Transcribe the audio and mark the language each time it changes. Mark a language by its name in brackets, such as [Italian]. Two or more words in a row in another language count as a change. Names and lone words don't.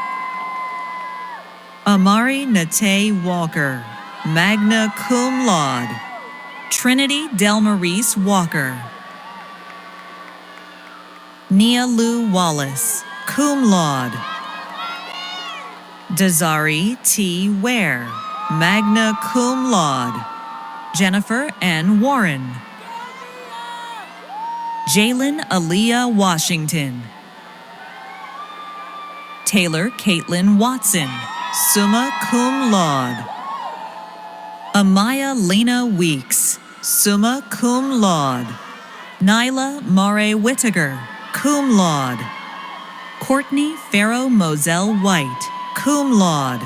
[English] Amari Nate Walker, [Latin] magna cum laude. [English] Trinity Delmaurice Walker. Nia Lou Wallace, [Latin] cum laude. [English] Desari T. Ware, [Latin] magna cum laude. [English] Jennifer N. Warren. Jalen Aaliyah Washington. Taylor Caitlin Watson, [Latin] summa cum laude. [English] Amaya Lena Weeks, [Latin] summa cum laude. [English] Nyla Mare Whittaker, [Latin] cum laude. [English] Courtney Farrow Moselle White, [Latin] cum laude.